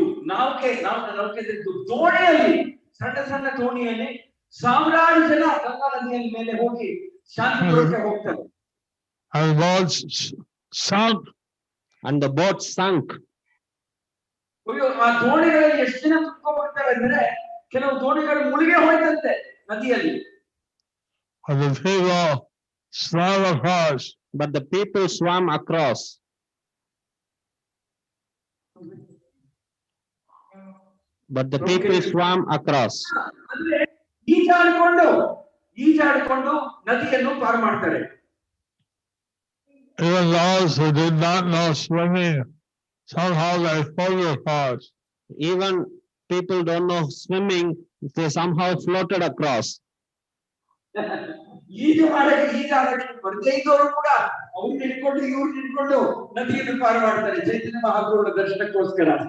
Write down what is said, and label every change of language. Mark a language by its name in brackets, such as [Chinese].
[Kannada] ನೌಕೆದು ದೋಣಿಯಲ್ಲಿ ಸಣ್ಣ ಸಣ್ಣ ದೋಣಿಯಲ್ಲಿ ಸಾವಿರಾರು ಜನ ಗಂಗಾ ನದಿಯ ಮೇಲೆ ಹೋಗಿ ಶಾಂತಿಪುರಕ್ಕೆ ಹೋಗ್ತಾರೆ. [English] And the boats sunk. And the boat sunk. [Kannada] ಅಯ್ಯೋ, ಆ ದೋಣಿಗಳಲ್ಲಿ ಎಷ್ಟು ಜನ ಕುತ್ಕೊಂಡ್ಬಿಡ್ತಾರೆ ಅಂದ್ರೆ ಕೆಲವು ದೋಣಿಗಳು ಮುಳುಗೆ ಹೋಯ್ತಂತೆ ನದಿಯಲ್ಲಿ. [English] And the people swam across. But the people swam across. But the people swam across. [Kannada] ಅಂದ್ರೆ ಈಜಾಡಿಕೊಂಡು ನದಿಯನ್ನು ಪಾರು ಮಾಡ್ತಾರೆ. [English] Even those who did not know swimming, somehow they floated across. Even people don't know swimming, they somehow floated across. [Kannada] ಈಜಾಡಕ್ಕೆ ಬರ್ದೇ ಇದ್ದವರು ಕೂಡ ಅವ್ರು ನಿಂತ್ಕೊಂಡು ಇವ್ರು ನಿಂತ್ಕೊಂಡು ನದಿಯನ್ನು ಪಾರು ಮಾಡ್ತಾರೆ ಚೈತನ್ಯ ಮಹಾಪ್ರಭುಗಳ ದರ್ಶನಕ್ಕೋಸ್ಕರ.